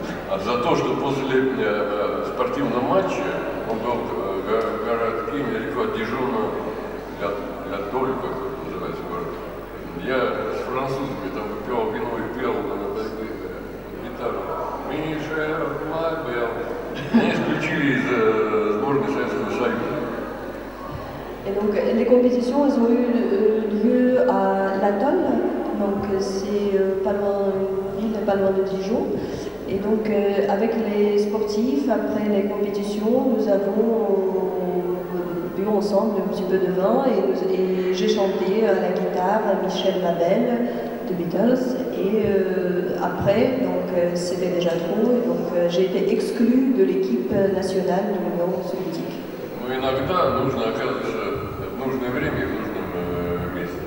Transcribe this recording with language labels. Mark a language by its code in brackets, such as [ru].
[ru] А за то, что после спортивного матча он был городским, недалеко от Дижона, для Толь, как это называется город, я с французами там выпивал вино и пел на гитару. Миша, Мабел. Меня исключили из сборной Советского Союза. [fr] Et donc les compétitions, elles ont eu lieu à l'Atoll, donc c'est pas loin de Dijon. Et donc avec les sportifs, après les compétitions, nous avons bu ensemble un petit peu de vin et j'ai chanté à la guitare Michel Mabel de Beatles. Et après, donc c'était déjà trop, et donc j'ai été exclue de l'équipe nationale de l'Union soviétique. [ru] Но иногда нужно оказываться в нужное время и в нужном месте.